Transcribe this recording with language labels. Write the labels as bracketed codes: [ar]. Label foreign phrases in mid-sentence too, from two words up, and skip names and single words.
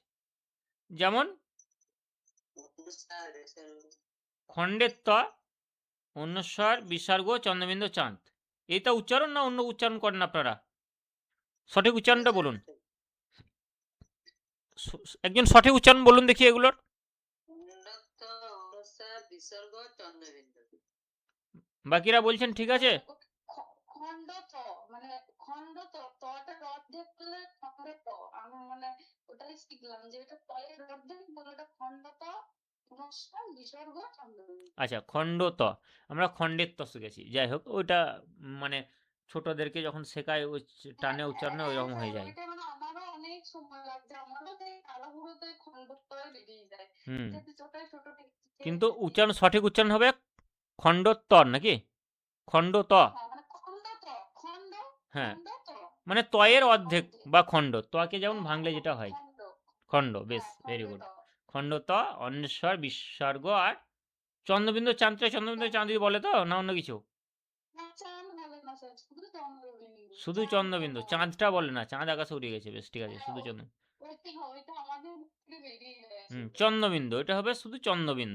[bn] যেমন খণ্ডের ত, অনুস্বার বিসর্গ চন্দ্রবিন্দু চাঁদ। এইটা উচ্চারণ না অন্য উচ্চারণ করেন আপনারা? সঠিক উচ্চারণটা বলুন, একজন সঠিক উচ্চারণ বলুন দেখি এগুলোর। বাকিরা বলছেন ঠিক আছে। খণ্ড ত, মানে খণ্ড ত, তটা অর্ধেক করলে খণ্ড ত। আমি মানে ওটাই শিখলাম যে এটা তয়ের অর্ধেক বলে ওটা খণ্ড ত, পুনঃস্কার বিসর্গ চন্দ্রবিন্দু। আচ্ছা খণ্ড ত, আমরা খণ্ডের ত শিখেছি, যাই হোক ওইটা মানে ছোটদেরকে যখন শেখায় ওই টানে উচ্চারণে ওই রকম হয়ে যায়। ওইটা মানে আমারও অনেক সময় লাগছে, আমারও সেই তাড়াহুড়োতে খণ্ডত্বয় বেরিয়ে যায়, হুম, যেহেতু ছোট ছোট কিন্তু শিখেছি। উচ্চারণ সঠিক উচ্চারণ হবে খণ্ডোত্তর নাকি? খণ্ড ত। হ্যাঁ, মানে খণ্ড ত, খণ্ড হ্যাঁ, খণ্ড ত, মানে তয়ের তয়ের অর্ধেক অর্ধেক। বা খণ্ড, তকে যেমন হ্যাঁ হ্যাঁ ভাঙলে হ্যাঁ, যেটা হয় খণ্ড। খণ্ড। বেশ হ্যাঁ, ভেরি খণ্ড গুড। ত। খণ্ড ত, অন্বেষর বিসর্গ আর চন্দ্রবিন্দু চাঁদটা, চন্দ্রবিন্দু চাঁদ যদি বলে তো না অন্য কিছু? না, চাঁদ বলে না স্যার, শুধু চন্দ্রবিন্দু, শুধু চাঁদটা চন্দ্রবিন্দু, বলে না। চাঁদটা বলে না, চাঁদ আকাশে উড়ে গেছে। বেশ ঠিক আছে, হ্যাঁ, শুধু চন্দ্র। ওইটা আমাদের মুখ থেকে বেরিয়ে যায় হুম, সেটা। চন্দ্রবিন্দু, এটা হবে শুধু চন্দ্রবিন্দু।